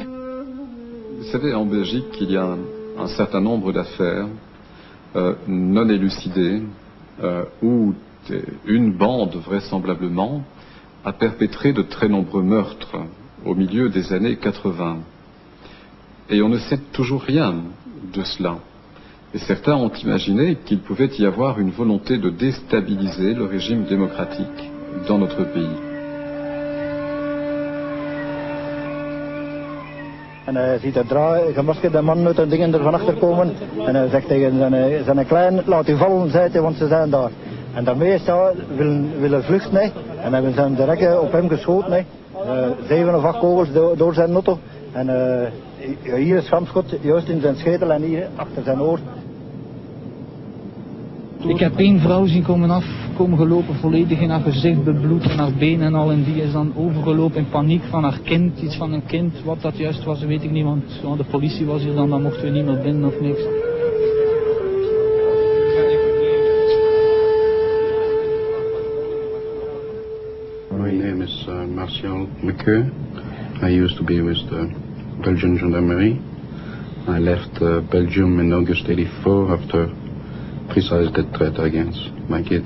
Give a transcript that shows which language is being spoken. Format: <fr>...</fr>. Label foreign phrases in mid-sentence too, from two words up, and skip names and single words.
<fr>Vous savez, en Belgique, il y a un certain nombre d'affaires non élucidées où une bande, vraisemblablement, a perpétré de très nombreux meurtres au milieu des années 80. Et on ne sait toujours rien de cela. Et certains ont imaginé qu'il pouvait y avoir une volonté de déstabiliser le régime démocratique dans notre pays.</fr> <nl>En hij ziet een gemaskerde man uit een dingen er van achter komen. En hij zegt tegen zijn klein, laat u vallen, zei hij, want ze zijn daar. En daarmee is hij willen vluchten. Nee. En hebben ze direct op hem geschoten. Nee. 7 of 8 kogels door zijn auto. En hier is schampschot, juist in zijn schedel en hier achter zijn oor. Ik heb één vrouw zien komen gelopen, volledig in haar gezicht bebloed, en haar benen en al. En die is dan overgelopen in paniek van haar kind, iets van een kind. Wat dat juist was, weet ik niet, want de politie was hier dan mochten we niet meer binnen of niks.</nl> <en>My name is Martial McCue. I used to be with the Belgian Gendarmerie. I left Belgium in August '84 after precise death threat against my kids.</en>